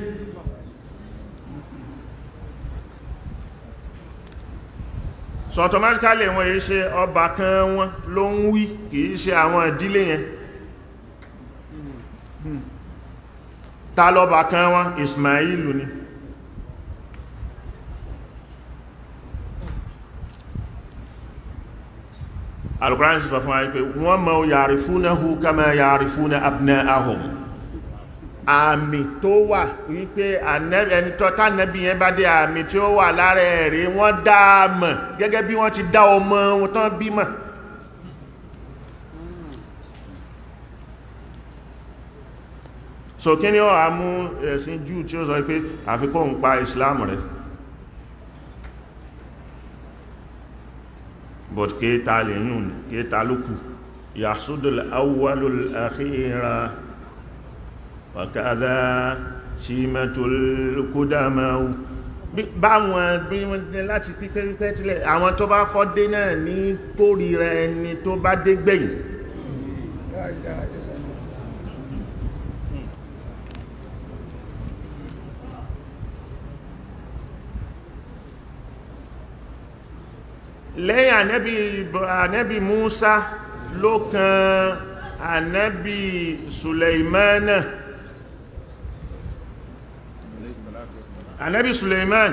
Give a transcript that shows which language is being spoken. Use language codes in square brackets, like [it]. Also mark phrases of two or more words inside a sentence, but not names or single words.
[yo] so automatically wọ́n yìí ṣe ọba kan wọn ló ń wí kìí ṣe àwọn ìdílé yẹn ta lọ́ba kan wọn Ismailu ni Al-Qur'an sọ fún wa pé wọ́n mọ̀ [ar] يعرفونه كما يعرفون أبناءهم [yo] àmì tó wà wípé ẹni tọ́ta nẹ́bí yẹn bá dé àmì tí ó wà lára ẹ̀rẹ́ wọ́n dá mọ̀ gẹ́gẹ́ bí wọ́n ti dá ọmọ wọn tán bí mọ̀ so kí ni ó àmú ẹ̀sìn Júù tí ó sọ pé àfikún ń pa Islam rẹ̀ but kéta lè yùn kéta lókù [ar] يحسد الأول الآخر وكذا شيمة القدماء [yo] báwọn bí wọ́n dé láti pípẹ́ tílẹ̀ àwọn tó bá kọ́ dé náà ní kórìíra ẹni tó bá dé gbẹ̀yìn lẹ́yìn ànẹ́bì Musa ló kan ànẹ́bì Suleimana ànẹ́bì Suleiman